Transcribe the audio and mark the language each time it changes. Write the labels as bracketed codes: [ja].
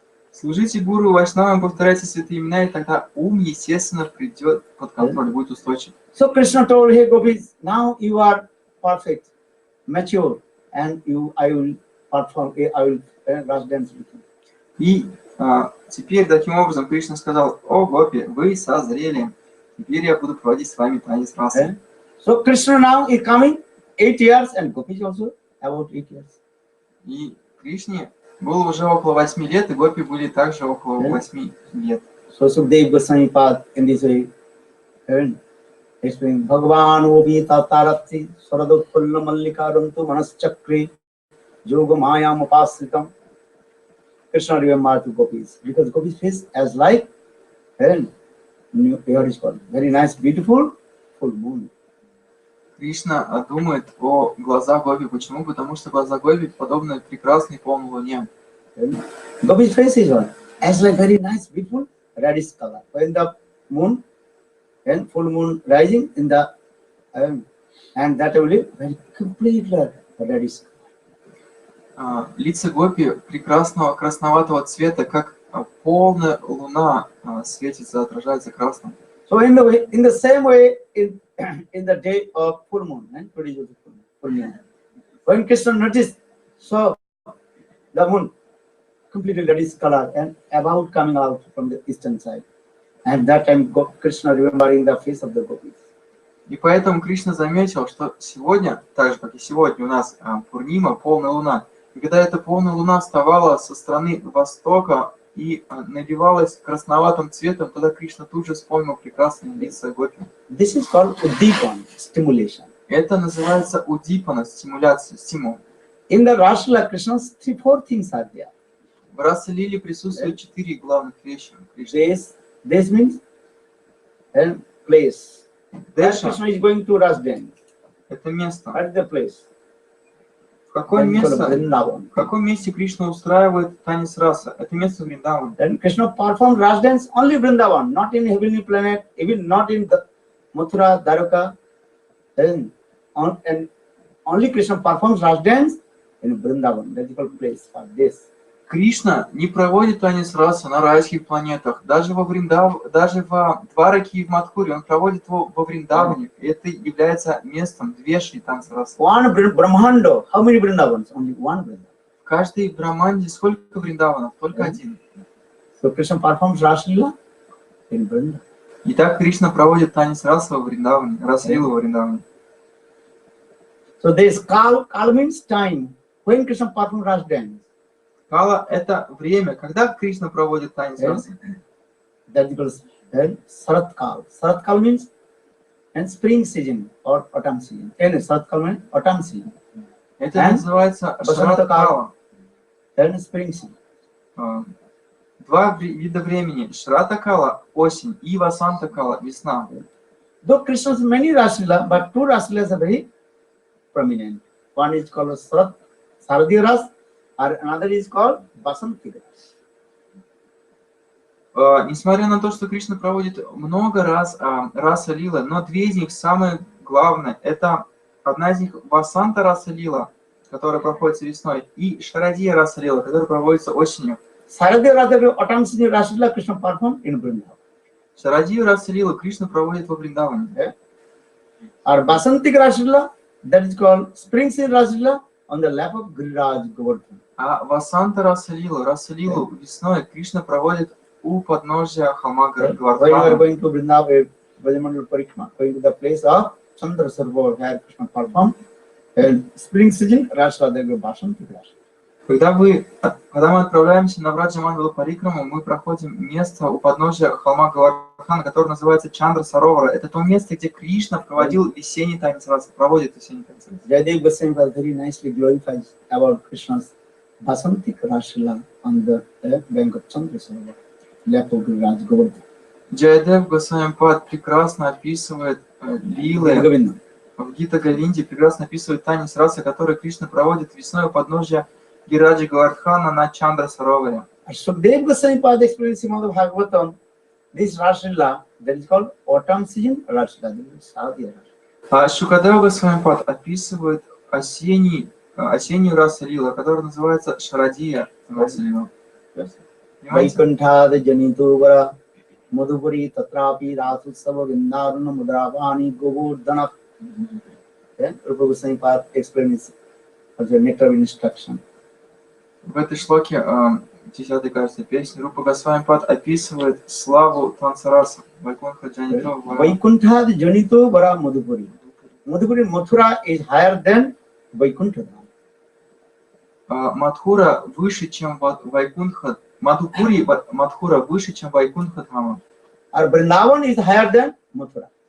[ru] Служите гуру и вайшнавам, повторяйте святые имена, и тогда ум, естественно, придет под контроль, будет устойчив. [en] So Krishna told, "Hey gopis, now you are perfect, mature, and I will perform. I will rush dance with you." [ru] И теперь таким образом Кришна сказал: «О, гопи, вы созрели, теперь я буду проводить с вами танец расы». [en] So Krishna now is coming 8 years, and gopis also about 8 years. [ru] И Кришне было уже около 8 лет, и гопи были также около 8 лет. [en] So Sukdev Goswami Pad in this way explain [sa] Bhagavan Obi Tatarati Saradotpulla Mallikarantu Manaschakri Yoga Mayam Upasritam. [en] Krishna remembered to gopis because gopis face as like here is called very nice, beautiful full moon. [ru] Кришна думает о глазах гопи. Почему? Потому что глаза гопи подобны прекрасной полной луне. [en] Gopis face is one as like very nice, beautiful reddish color. When the moon and full moon rising in the and that will be very completely reddish. [ru] Лица гопи прекрасного красноватого цвета, как полная луна светится, отражается красным. [en] So in the same way in the day of full moon, full moon, when Krishna noticed, so the moon completely reddish color and about coming out from the eastern side, and that time Krishna remembering the face of the gopis. [ru] И поэтому Кришна заметил, что сегодня, так же как и сегодня у нас Пурнима, полная луна, и когда эта полная луна вставала со стороны востока и наливалась красноватым цветом, тогда Кришна тут же вспомнил прекрасные лица гопи. [en] This is called udipana, stimulation. [ru] Это называется удипана, стимуляция, стимул. [en] In the Rashla, Krishna's 3-4 things are there. [ru] В Раса-лиле присутствуют 4 главных вещи. [en] This means place. Where [ru] Деша [en] Krishna is going to Rasden. [ru] – это место. [en] What is the place? [ru] В каком [en] Vrindavan. [ru] месте Кришна устраивает танец раса? Это место Вриндаван. [en] Then Krishna performed Ras dance only Vrindavan, not in heavenly planet, even not in the Mathura, Dwaraka. And only Krishna performs Ras dance in Vrindavan. That is called place for this. [ru] Кришна не проводит танец раса на райских планетах, даже во Двараке и в Мадхуре, он проводит его во Вриндаване. И это является местом двеши танца раса. [en] One Brahmanda, how many Vrindavans? Only one Vrindavan. [ru] В каждой Брахманде сколько Вриндаванов? Только один. [en] So Krishna performs Ras Lila in Vrindavan. [ru] Итак, Кришна проводит танец раса во Вриндаване, раса-лилу во Вриндаване. [en] So there is Kal. Kal means time. When Krishna performs Ras dance. [ru] Кала — это время, когда Кришна проводит танец расы. [en] That is called Sarat Kal. Sarat Kal means and spring season or autumn season. And Sarat Kal means autumn season. [ru] Это называется Шрата Кала. [en] And spring season. [ru] Два вида времени. Шрата Кала — осень, и Васанта Кала — весна. [en] Though Krishna has many Raslila, but two Raslilas are very prominent. One is called Saradiya Ras, or another is called Basanti Ras. [ru] Несмотря на то, что Кришна проводит много раз раса лила, но две из них самые главные. Это одна из них Васанта раса лила, которая проходится весной, и Шарадия раса лила, которая проводится осенью. [en] Saradiya Ras, autumn season Raslila Krishna performed in Vrindavan. [ru] Шарадию раса лила Кришна проводит во Вриндаване. [en] Or Basanti Raslila, that is called spring season Raslila on the lap of Giriraj Govardhan. [ru] А Васанта раса лилу весной Кришна проводит у подножия холма [en] When you are [ru] Гвардхана. [en] going to Vrindavan, Brajamandal Parikma, going to the place of Chandra Sarovar where Krishna performed, and spring season Raslila, there will be Basanti Raslila. [ru] Когда мы отправляемся на Враджамандалу Парикраму, мы проходим место у подножия холма Гвардхана, которое называется Чандра Саровара. Это то место, где Кришна проводил весенний танец раса, проводит весенний танец раса. [en] Jayadev Goswami very nicely glorifies about Krishna's Basanti Raslila on the bank of Chandra Sarovar, lap of Giriraj Govardhan. [ru] Джаядев Госвами Пад прекрасно описывает лилы в Гита Галинде, прекрасно описывает танец расы, который Кришна проводит весной у подножия Гираджи Гвардхана на Чандра Сароваре. [en] Sukdev Goswami Pada explains in the Bhagavatam, this Raslila, that is called autumn season Raslila, that is Saradiya Raslila. [ru] А Шукадев Госвами Пад описывает осеннюю расу лила, которая называется Шарадия раса лила. [sa] Vaikunthad Janito Vara Madhupuri Tatrapi Rasutsava Vindaruna Mudravani Govardhana. [en] Rupa Goswami Pada explains as a nectar of instruction. [ru] В этой шлоке, 10-й, кажется, песни, Рупа Госвами Пад описывает славу танцараса. [sa] Вайкунтха Джанито Вара. Vaikunthad Janito Vara Madhupuri. [en] Madhupuri Mathura is higher than Vaikuntha. [ru] Мадхура выше, чем Вайкунтха. Мадхупури Мадхура выше, чем Вайкунтха Dhama. [en] Or Vrindavan is higher than Mathura.